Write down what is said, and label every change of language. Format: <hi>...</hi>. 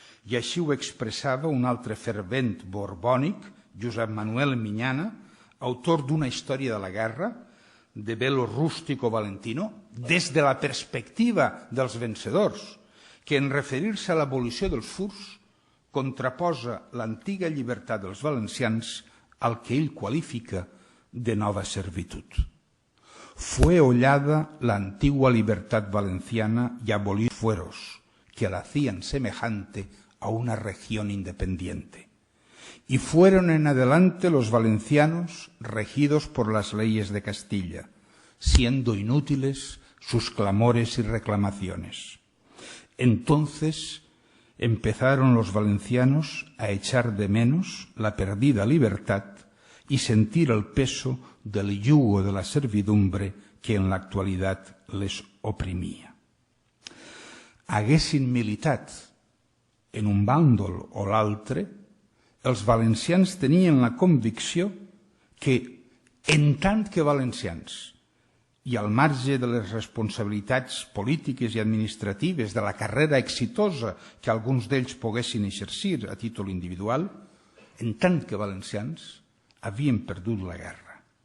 <ca>I així ho expressava un altre fervent borbònic, Josep Manuel Miñana, autor d'una història de la guerra, de velo rústico valentino, des de la perspectiva dels vencedors, que en referir-se a l'abolició dels furs contraposa l'antiga llibertat dels valencians al que ell qualifica de nova servitud.</ca> <es>Fue hollada la antigua libertad valenciana y abolió fueros que la hacían semejante a una región independiente. Y fueron en adelante los valencianos regidos por las leyes de Castilla, siendo inútiles sus clamores y reclamaciones. Entonces empezaron los valencianos a echar de menos la perdida libertad y sentir el peso del yugo de la servidumbre que en la actualidad les oprimia.</es> <ca>Haguessin militat en un bàndol o l'altre, els valencians tenien la convicció que, en tant que valencians, i al marge de les responsabilitats polítiques i administratives de la carrera exitosa que alguns d'ells poguessin exercir a títol individual, en tant que valencians havien perdut la guerra.</ca>